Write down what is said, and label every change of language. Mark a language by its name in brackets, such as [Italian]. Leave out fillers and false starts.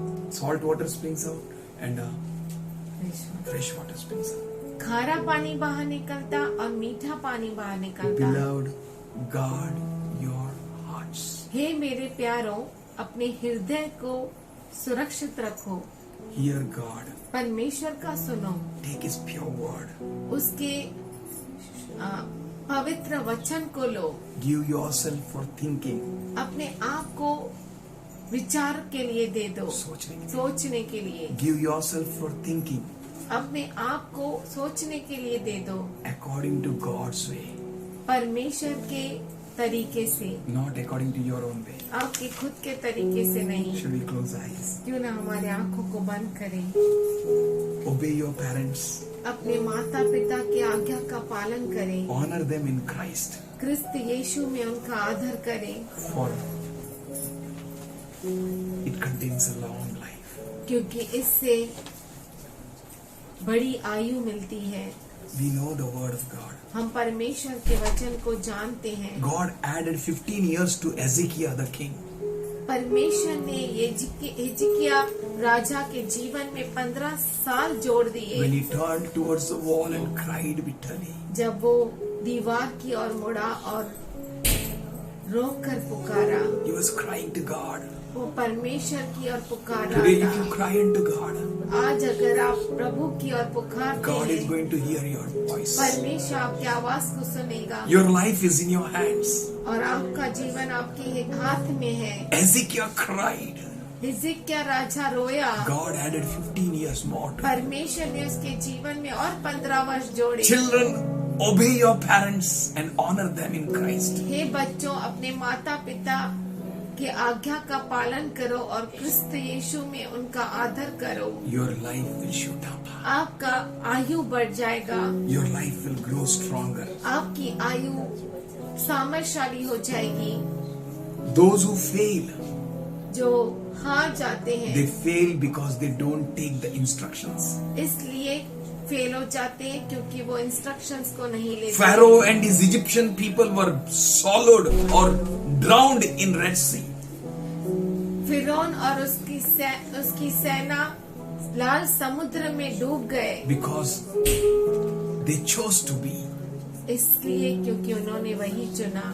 [English] Salt water springs out and fresh water springs out. [Hindi] खारा पानी बाहर निकलता और मीठा पानी बाहर निकलता. [English] Beloved, guard your hearts. [Hindi] हे मेरे प्यारों, अपने हृदय को सुरक्षित रखो. [English] Hear God. [Hindi] परमेश्वर का सुनो, [English] Take His pure word. [Hindi] उसके पवित्र वचन को लो. [English] Give yourself for thinking. [Hindi] अपने आप को विचार के लिए दे दो, सोचने के लिए. सोचने के लिए. [English] Give yourself for thinking [Hindi] अपने आप को सोचने के लिए दे दो, [English] according to God's way, [Hindi] परमेश्वर के तरीके से, [English] not according to your own way. [Hindi] आपके खुद के तरीके से नहीं. [English] Should we close eyes? [Hindi] क्यों ना हमारे आंखों को बंद करें. [English] Obey your parents. [Hindi] अपने माता पिता की आज्ञा का पालन करें. [English] Honor them in Christ. [Hindi] क्रिस्त यीशु में उनका आदर करें, [English] For it contains a long life. [Hindi] क्योंकि इससे बड़ी आयु मिलती है. [English] We know the word of God. [Hindi] हम परमेश्वर के वचन को जानते हैं. [English] God added 15 years to Ezekiel the king. [Hindi] परमेश्वर ने हिजकिया राजा के जीवन में 15 साल जोड़ [English] When [Hindi] दिए. [English] he turned towards the wall and cried bitterly. [Hindi] जब वो दीवार की ओर मुड़ा और रोक कर पुकारा, [English] He was crying to God. [Hindi] वो परमेश्वर की ओर पुकार रहा [English] Today, if [Hindi] था. [English] you cry unto God, [Hindi] आज अगर आप प्रभु की ओर पुकारते [English] God is [Hindi] हैं, [English] going to hear your voice. [Hindi] परमेश्वर आपकी आवाज को सुनेगा. [English] Your life is in your hands. [Hindi] और आपका जीवन आपके हाथ में है. [English] Ezekiel cried. [Hindi] हिजकिया राजा रोया. [English] God added 15 years more to him. [Hindi] परमेश्वर ने उसके जीवन में और 15 वर्ष जोड़े. [English] Children, obey your parents and honor them in Christ. [Hindi] हे बच्चों, अपने माता पिता के आज्ञा का पालन करो और क्रिस्त यीशु में उनका आदर करो. [English] Your life will shoot up. [Hindi] आपका आयु बढ़ जाएगा. [English] Your life will grow stronger. [Hindi] आपकी आयु सामर्थशाली हो जाएगी. [English] Those who fail, [Hindi] जो हार जाते हैं, [English] they fail because they don't take the instructions. [Hindi] इसलिए फेल हो जाते हैं क्योंकि वो इंस्ट्रक्शंस को नहीं लेते. [English] Pharaoh and his Egyptian people were swallowed or drowned in Red Sea. [Hindi] फिरौन और उसकी सेना लाल समुद्र में डूब गए. [English] Because they chose to be. [Hindi] इसलिए क्योंकि उन्होंने वही चुना.